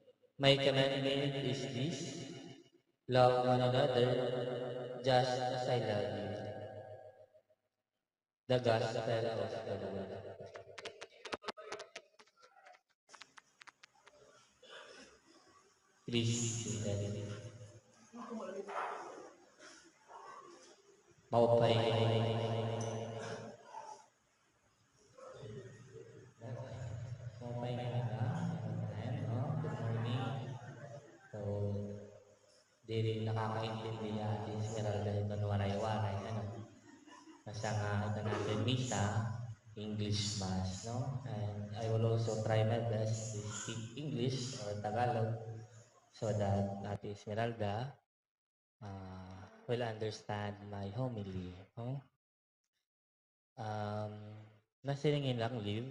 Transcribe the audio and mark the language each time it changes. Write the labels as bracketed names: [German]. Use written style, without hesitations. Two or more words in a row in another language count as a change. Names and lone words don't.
[English] My commandment is this: love one another just as I love you. The Gospel of the Lord. Please be seated. [Waray] Maupay. Maupay nga na. No? [English] Good morning. So, [Filipino] di rin nakakaintindi ni Ate Esmeralda ito ng waray-waray. [Waray] Ano? Basta nga ito natin Misa, [English] English Mass, no? And I will also try my best to speak English or Tagalog so that Ate Esmeralda will understand my homily, no? [Filipino] Um, Nasilingin lang live.